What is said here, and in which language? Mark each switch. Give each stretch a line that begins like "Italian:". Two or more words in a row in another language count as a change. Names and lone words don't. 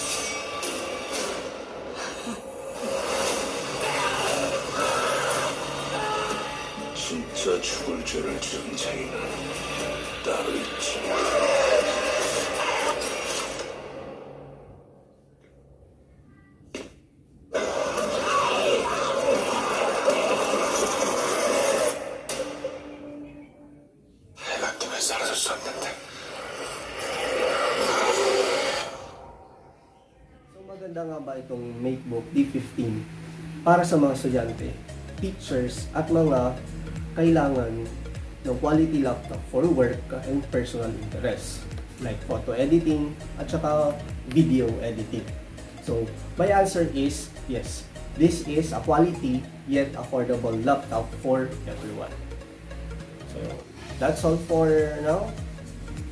Korean: 진짜 죽을 죄를 지은 자에는 따로 있지. 해가 뜨면 사라졌었는데.
Filipino: So maganda nga ba itong MacBook D15 para sa mga estudyante, teachers at mga kailangan ng
English: quality laptop for work and personal interests like photo editing
Filipino: at saka
English: video editing. So my answer is yes, this is a quality yet affordable laptop for everyone. So that's all for now.